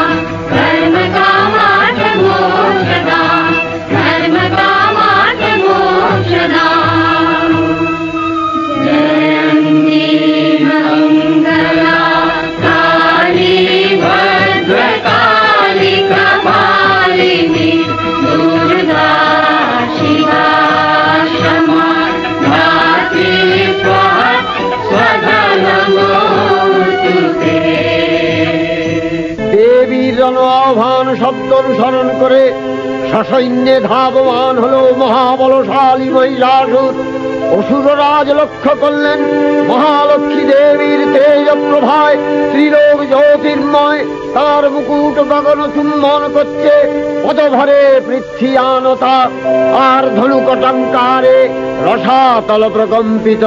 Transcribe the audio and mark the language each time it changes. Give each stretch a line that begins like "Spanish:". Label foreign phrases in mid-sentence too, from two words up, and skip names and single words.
Sanskrit: धर्मकामार्थमोक्षदा धर्मकामार्थमोक्षदा जयन्ती मङ्गला काली भद्रकाली कपालिनी दुर्गा शिवा क्षमा धात्री स्वधनमोऽस्तु ते।
Bangla: দেবীর আহ্বান শব্দ অনুসরণ করে সসৈন্যে ধাবমান হল মহাবলশালী মহিষাসুর। অসুররাজ লক্ষ্য করলেন মহালক্ষ্মী দেবীর তেজ প্রভায় ত্রিলোক জ্যোতির্ময়, তার মুকুট গগন চুম্বন করছে, পদভরে পৃথ্বীয়ানতা আর ধনুকটঙ্কারে রসাতল প্রকম্পিত।